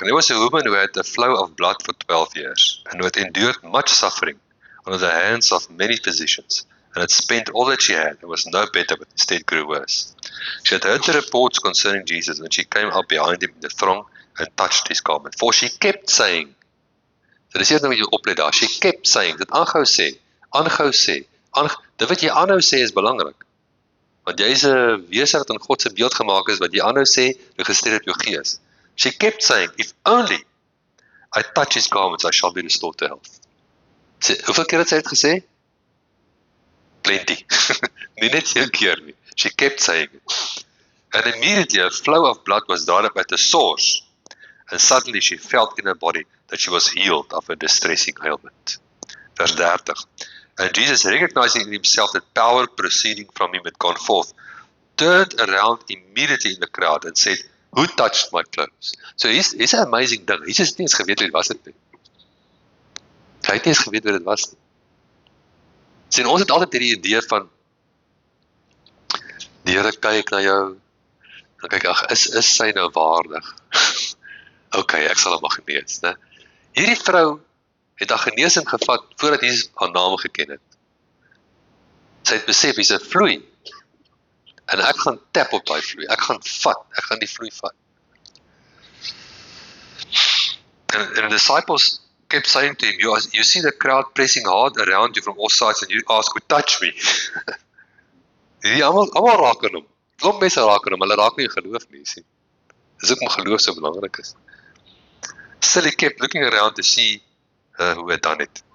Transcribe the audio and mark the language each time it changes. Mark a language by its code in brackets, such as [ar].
[en] And there was a woman who had a flow of blood for 12 years, and who had endured much suffering under the hands of many physicians, and had spent all that she had, and was no better, but instead grew worse. She had heard the reports concerning Jesus, and she came up behind him in the throng, and touched his garment. For she kept saying, [af] so dis eers nou wat jy oplet daar, [en] she kept saying, [af] dit aanhou sê, dit wat jy aanhou sê is belangrik, want jy is 'n wese wat in God se beeld gemaak is, wat jy aanhou sê, registreer op jou gees. [en] She kept saying, if only I touch his garments, I shall be restored to health. [af] Hoeveel keer het sy het gesê? Plenty. Nie net 1 keer nie. [en] She kept saying it. And immediately a flow of blood was dried up at the source, and suddenly she felt in her body that she was healed of a distressing ailment. Verse 30. And Jesus, recognizing in himself that power proceeding from him had gone forth, turned around immediately in the crowd and said, who touched my clothes? [af] So hier's 'n amazing ding. Jesus het nie eens geweet wie dit was nie. Hy het nie eens geweet wie dit was nie. Sien, ons het altyd hierdie idee van, die Here kyk na jou, dan kyk, ag, is sy nou waardig? Okay, ek sal hom maar genees, né? Hierdie vrou het haar genesing gevat, voordat Jesus haar naam geken het. Sy het besef, hy's 'n vloei, en ek gaan tap op daai vloei, ek gaan die vloei vat. [en] And the disciples kept saying to him, you see the crowd pressing hard around you from all sides, and you ask, who touch me? [af] Die almal raak aan hom. Klomp mense raak aan hom, hulle raak nie in geloof nie, sien. Dis ook om geloof so belangrik is. [en] Still he kept looking around to see who had done it.